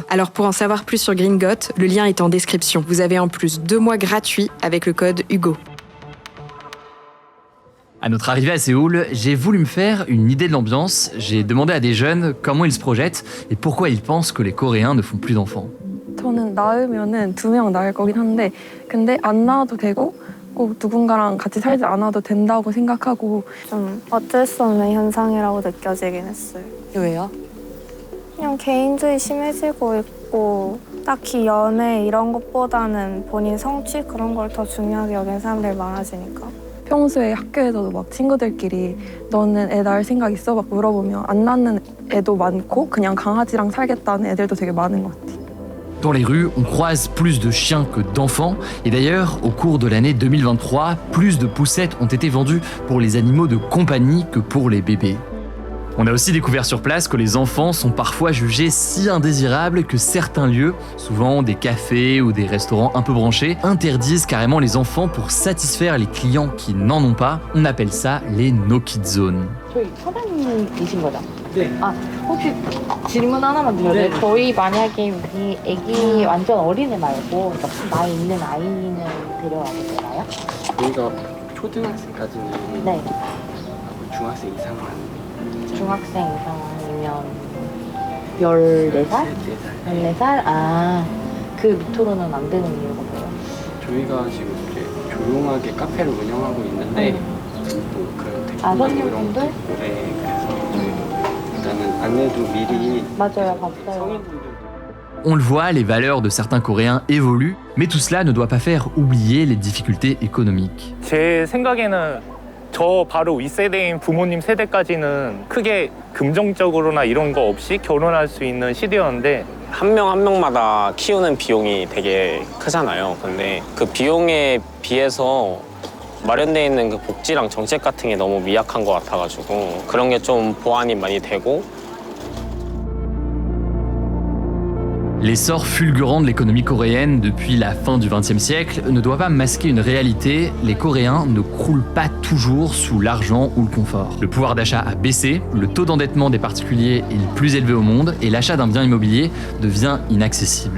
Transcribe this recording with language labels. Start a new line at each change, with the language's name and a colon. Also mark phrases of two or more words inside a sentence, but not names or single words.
French: Alors pour en savoir plus sur Gringot, le lien est en description. Vous avez en plus 2 mois gratuits avec le code Hugo. À notre arrivée à Séoul, j'ai voulu me faire une idée de l'ambiance. J'ai demandé à des jeunes comment ils se projettent et pourquoi ils pensent que les Coréens ne font plus d'enfants.
Korean: 저는 낳으면은 2명 낳을 거긴 한데 근데 안 낳아도 되고 꼭 누군가랑 같이 살지 않아도 된다고 생각하고 좀 어쩔 수 없는 현상이라고 느껴지긴 했어요. 왜요? 그냥 개인주의 심해지고 있고 딱히 연애 이런 것보다는 본인 성취 그런 걸 더 중요하게 여기는 사람들이 많아지니까. 평소에 학교에서도 막 친구들끼리 너는 애 낳을 생각 있어? 막 물어보면 안 낳는 애도 많고 그냥 강아지랑 살겠다는 애들도 되게 많은 것 같아요.
French: Dans les rues, on croise plus de chiens que d'enfants. Et d'ailleurs, au cours de l'année 2023, plus de poussettes ont été vendues pour les animaux de compagnie que pour les bébés. On a aussi découvert sur place que les enfants sont parfois jugés si indésirables que certains lieux, souvent des cafés ou des restaurants un peu branchés, interdisent carrément les enfants pour satisfaire les clients qui n'en ont pas. On appelle ça les
English: no-kid zones.
Korean: 저희 사장님이신 거죠? 네. 아, 혹시 질문 하나만 드려도 돼요? 저희 만약에 우리 애기 완전 어린애 말고 나이 있는 아이는 데려와도 되나요? 저희가 초등학생까지는 네. 중학생 이상만 중학생 이상이면 14살? 14살? 아, 그 밑으로는 안 되는 이유가 뭐예요? 저희가 지금 이제 조용하게 카페를 운영하고 있는데 또 그런 댓글이나 이런 것도 있고 네, 그래서 일단은 안내도 미리 맞아요, 봤어요. 성인분들
French: On le voit, les valeurs de certains Coréens évoluent, mais tout cela ne doit pas faire oublier les difficultés économiques.
Korean: 제 생각에는 저 바로 윗세대인 부모님 세대까지는 크게 금전적으로나 이런 거 없이 결혼할 수 있는 시대였는데 한 명 한 명마다 키우는 비용이 되게 크잖아요. 근데 그 비용에 비해서 마련되어 있는 그 복지랑 정책 같은 게 너무 미약한 것 같아가지고 그런 게 좀 보완이 많이 되고.
French: L'essor fulgurant de l'économie coréenne depuis la fin du XXe siècle ne doit pas masquer une réalité, les Coréens ne croulent pas toujours sous l'argent ou le confort. Le pouvoir d'achat a baissé, le taux d'endettement des particuliers est le plus élevé au monde et l'achat d'un bien immobilier devient inaccessible.